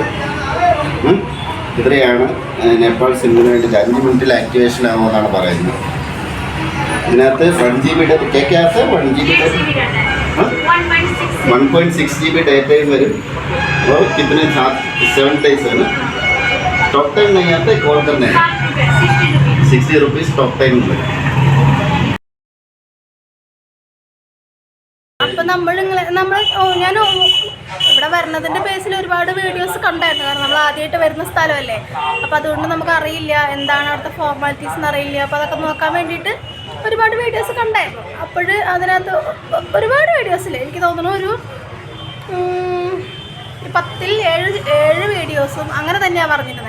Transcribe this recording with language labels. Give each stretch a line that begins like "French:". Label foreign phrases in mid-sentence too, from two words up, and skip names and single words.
Malayalam: ഇത്രയാണ് നേപ്പാൾ സിമ്മിന് വേണ്ടി 5 മിനിറ്റിൽ ആക്ടിവേഷൻ ആകുമെന്നാണ് പറയുന്നത്. ഇതിനകത്ത് 1 GB കേക്കകത്ത് 1.6 GB ഡേറ്റയും വരും. അപ്പോൾ ഇതിന് 7 days ആണ്.
Hindi: टॉक टाइम नहीं आता है, कॉल करने 60 रुपीज़ टॉक टाइम വരും.
Malayalam: അപ്പം ഞാൻ ഇവിടെ പറഞ്ഞതിൻ്റെ ബേസിൽ ഒരുപാട് വീഡിയോസ് കണ്ടായിരുന്നു. കാരണം നമ്മൾ ആദ്യമായിട്ട് വരുന്ന സ്ഥലമല്ലേ, അപ്പോൾ അതുകൊണ്ട് നമുക്ക് അറിയില്ല എന്താണ് അവിടുത്തെ ഫോർമാലിറ്റീസ് എന്ന് അറിയില്ല. അപ്പോൾ അതൊക്കെ നോക്കാൻ വേണ്ടിയിട്ട് ഒരുപാട് വീഡിയോസ് കണ്ടായിരുന്നു. അപ്പോൾ അതിനകത്ത് ഒരുപാട് വീഡിയോസിൽ എനിക്ക് തോന്നുന്നു ഒരു 10-ൽ 7 വീഡിയോസും അങ്ങനെ തന്നെയാണ് പറഞ്ഞിരുന്നത്.